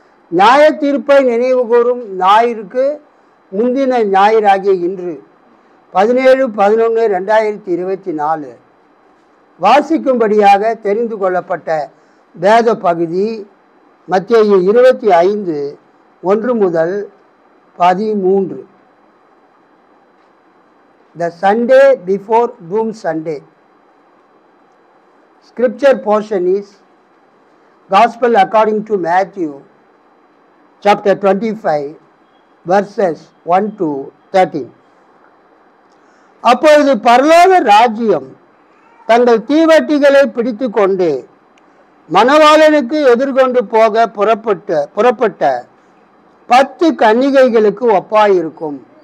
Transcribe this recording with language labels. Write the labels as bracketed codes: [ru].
[ta] நியாய தீர்ப்பை நினைவு கூறும் ஞாயிற்கு முந்தின ஞாயிறாகிய இன்று 17/11/2024 வாசிக்கும்படியாக தெரிந்து கொள்ளப்பட்ட வேத பகுதி மத்தேயு 25 1 முதல் 13. [en] The Sunday before Doom Sunday. Scripture portion is Gospel according to Matthew chapter 25 verses 1 to 13. [ta] அப்பொழுது பரலோக ராஜ்யம் தங்கள் தீவட்டிகளை பிடித்து கொண்டு மணவாளனுக்கு எதிர்கொண்டு போக புறப்பட்ட 10 கன்னிகைகளுக்கு ஒப்பாயிருக்கும்.